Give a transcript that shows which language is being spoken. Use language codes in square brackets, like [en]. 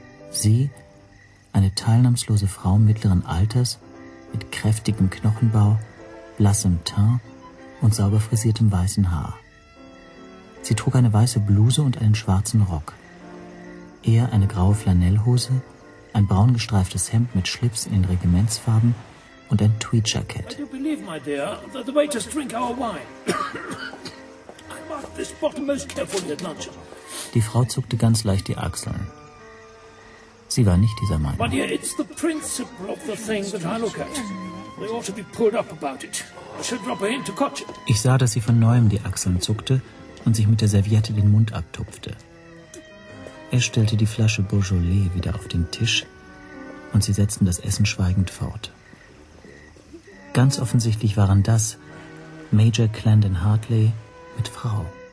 [de] Sie, eine teilnahmslose Frau mittleren Alters, mit kräftigem Knochenbau, blassem Teint und sauber frisiertem weißen Haar. Sie trug eine weiße Bluse und einen schwarzen Rock. Er eine graue Flanellhose, ein braun gestreiftes Hemd mit Schlips in den Regimentsfarben und ein Tweed-Jackett. [en] Can you believe, my dear, that the waiters drink our wine? I mark this bottle most carefully at lunch. [de] Die Frau zuckte ganz leicht die Achseln. Sie war nicht dieser Meinung. [en] But yeah, it's the principle of the thing that I look at. They ought to be pulled up about it. I should drop a hint to catch it. [de] Ich sah, dass sie von neuem die Achseln zuckte und sich mit der Serviette den Mund abtupfte. Er stellte die Flasche Beaujolais wieder auf den Tisch und sie setzten das Essen schweigend fort. Ganz offensichtlich waren das Major Clendon Hartley mit Frau.